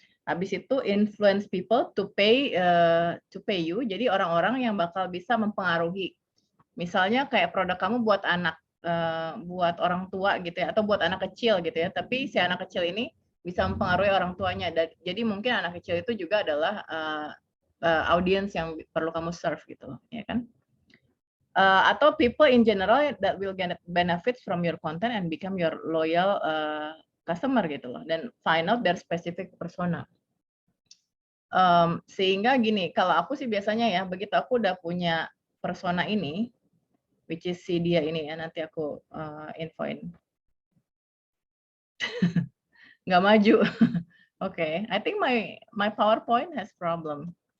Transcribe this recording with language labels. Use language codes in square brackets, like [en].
[id] Habis itu [en] influence people to pay you. [id] Jadi orang-orang yang bakal bisa mempengaruhi. Misalnya kayak produk kamu buat anak, buat orang tua gitu ya, atau buat anak kecil gitu ya. Tapi si anak kecil ini bisa mempengaruhi orang tuanya. Jadi mungkin anak kecil itu juga adalah audience yang perlu kamu serve gitu, ya kan? [en] Atau people in general that will get benefits from your content and become your loyal customer [id] gitu loh. [en] Dan find out their specific persona. [id] Sehingga gini, kalau aku sih biasanya ya, begitu aku udah punya persona ini, [en] which is [id] si dia ini ya, nanti aku infoin. Nggak maju. [en] Oke, I think my PowerPoint has problem.